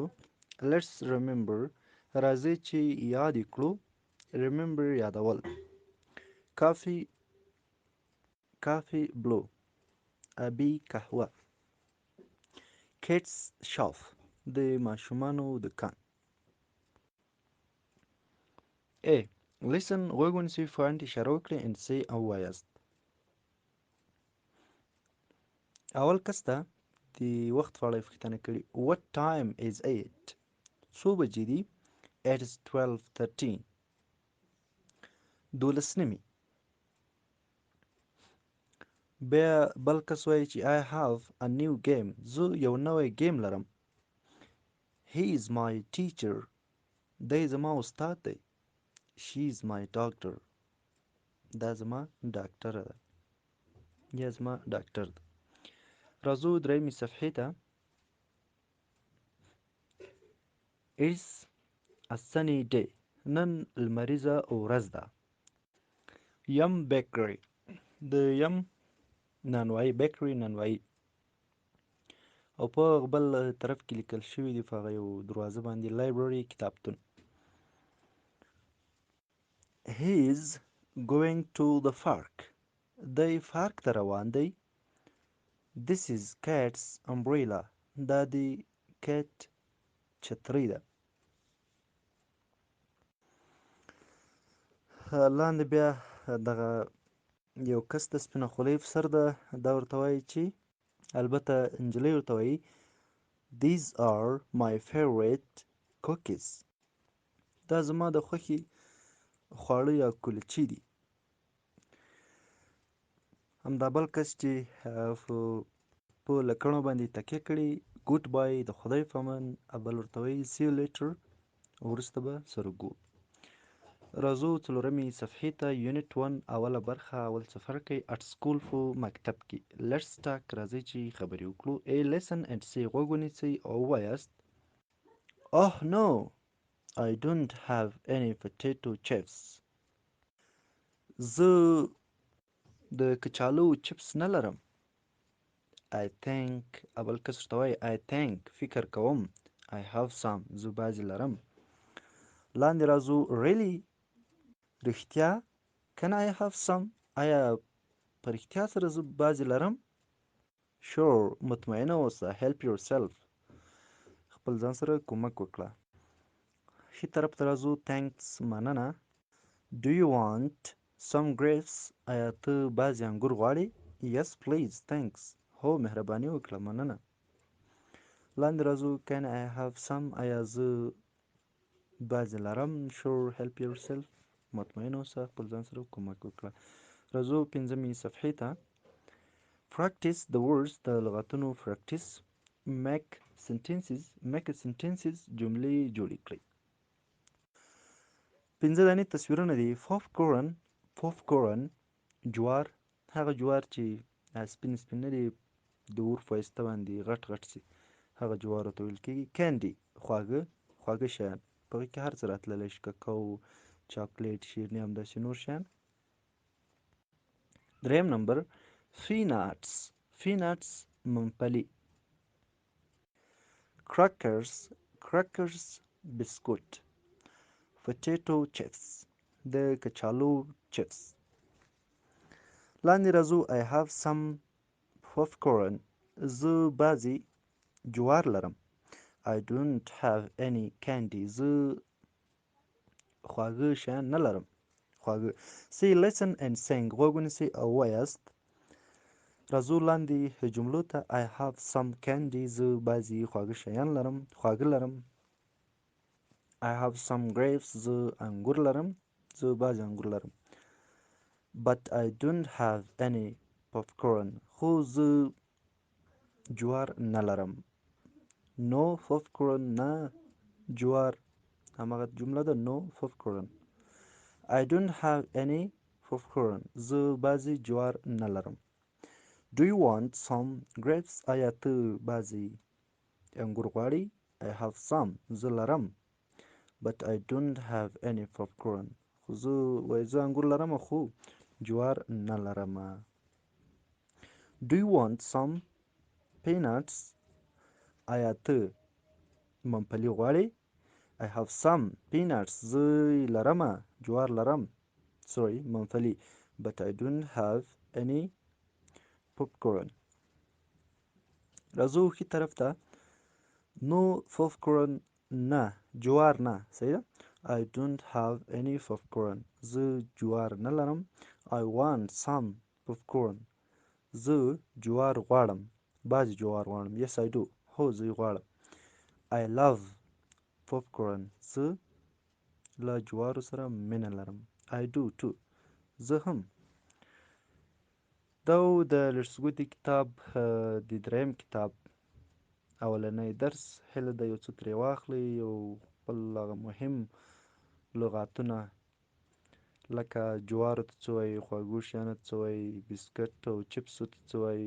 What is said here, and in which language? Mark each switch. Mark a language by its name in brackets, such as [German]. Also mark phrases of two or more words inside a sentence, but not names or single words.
[English] Let's remember, [Pashto] راځي چې یاد یې کړو. ریممبر یادول. کافی بلو، ابي قهوه. کټس شاف، د ماشومانو دکان. [English] A. Listen [Pashto] غوږ ونیسئ، فاینډ اشاره وکړئ [English] and say [Pashto] او وایاست. اول کس ته د وخت په اړه پوښتنه کړې. [English] What time is it؟ [Pashto] څو بجې دي؟ [English] It is 12:13. 12 [Pashto] بیا بل کس وایي چې [English] I have a new game. [Pashto] زه یو نوی گیم لرم. [English] He is my teacher. [Pashto] دی زما استاد دی. [English] She is my doctor. [Pashto] دا زما ډاکټره ده یا زما ډاکټر ده. راځو درېیمې صفحې ته. [English] It's a sunny day. [Pashto] نن لمریزه ورځ ده. یم بیکری، د یم نانوایي، بیکری نانوایي. او په بل طرف کې لیکل شوي دي په هغه یو دروازه باندې لایبرري، کتابتون. [English] He is going to the park. [Pashto] دی پارک ته روان دی. [English] This is cat's umbrella. [Pashto] دا د کیټ چترۍ ده. لاندې بیا دغه یو کس د سپینه خولۍ په سر ده. دا ورته وایي چې البته نجلۍ ورته وایي [English] These are my favorite cookies. [Pashto] دا زما د خوښې خواړه یا کلچې دي. همدا بل کس چې په لکڼو باندې تکیه کړي. [English] Good bye, [Pashto] د خدای په امان. بل ورته وایي [English] see you later، [Pashto] وروسته به سره ګورو. راځو څلورمې صفحې ته. یونټ 1 اوله برخه، اول څپرکی. [English] At school, [Pashto] په مکتب کې. [English] Let's talk, [Pashto] راځئ چې خبرې وکړو. [English] A listen and say [Pashto] غوږ ونیسئ او ووایاست. [English] Oh no, I don't have any potato chips. [Pashto] زه د کچالو چپس نه لرم. [English] I think، [Pashto] اول کس ورته وایي [English] I think، [Pashto] فکر کوم. [English] I have some، [Pashto] زه بعضې لرم. لاندې راځو. [English] Really؟ [Pashto] رښتیا؟ [English] Can I have some؟ [Pashto] آیا په رښتیا سره زه بعضې لرم؟ Sure، مطمئنه اوسه. [English] Help yourself، [Pashto] خپل ځان سره کومک وکړه. ښي طرف ته راځو. Thanks، مننه. [English] Do you want some grapes؟ [Pashto] آیا ته بعضې انګور غواړې؟ [English] Yes please، thanks، [Pashto] هو مهرباني وکړه، مننه. لاندې راځو. [English] Can I have some؟ [Pashto] آیا زه بعضې لرم؟ [English] Sure، help yourself، [Pashto] مطمئن اوسه، خپل ځان سره کومک وکړه. راځو پنځمې صفحې ته. [English] Practice the words، [Pashto] د لغتونو practice. [English] Make sentences، [Pashto] جملې جوړې کړئ. پنځه دانې تصویرونه دي. popcorn، جوار، هغه جوار چې سپین سپین نه دي، د اور په واسطه باندې غټ غټ سي، هغه جوارو ته ویل کېږي. candy، خواږه شیان، په هغې کې هر څه راتللی شي، ککو، چاکلیټ، شیریني، همداسې نور شیان. دریم نمبر. peanuts، ممپلي. crackers، بسکوټ. [English] potato chips، [Pashto] د کچالو چپس. لاندې راځو. [English] I have some popcorn، [Pashto] زه بعضې جوار لرم. [English] I don't have any candy، [Pashto] زه خواږه شیان نه لرم. [English] say listen and sing، [Pashto] غوږ ونیسئ او وایاست. راځو لاندې جملو ته. [English] I have some candy، [Pashto] زه بعضې خواږه لرم. [English] I have some grapes، [Pashto] زه بعضې انګور لرم. [English] But I don't have any popcorn، [Pashto] خو زه جوار نه لرم. [English] No popcorn، [Pashto] نه جوار، هماغه جمله ده. [English] No popcorn. I don't have any popcorn، [Pashto] زه بعضې جوار نه لرم. [English] Do you want some grapes؟ [Pashto] آیا ته بعضې انګور غواړې؟ [English] I have some، [Pashto] زه لرم. [English] but I don't have any popcorn. [Pashto] خو زه انګور لرم خو جوار نه لرم. [English] Do you want some peanuts? [Pashto] آیا ته ممپلی غواړې؟ [English] I have some peanuts. [Pashto] زه لرم جوار لرم. Sorry, ممپلی. [English] But I don't have any popcorn. [Pashto] راځو ښي طرف ته. [English] No popcorn. [Pashto] نه جوار نه. صحیح ده. [English] I don't have any popcorn. [Pashto] زه جوار نه لرم. [English] I want some popcorn. [Pashto] زه جوار غواړم. بعضې جوار غواړم. [English] Yes I do. [Pashto] هو زه یې غواړم. [English] I love popcorn. [Pashto] زه له جوارو سره مینه لرم. [English] I do too. [Pashto] زه هم. دا و د لږڅګودي کتاب د دریم کتاب اولنی درس. هیله ده یو څه ترې واخلئ او خپل هغه مهم لغاتونه لکه جوارو ته څه وایي، خواږو شیانو ته څه وایي، بسکټ او چپسو ته څه وایي.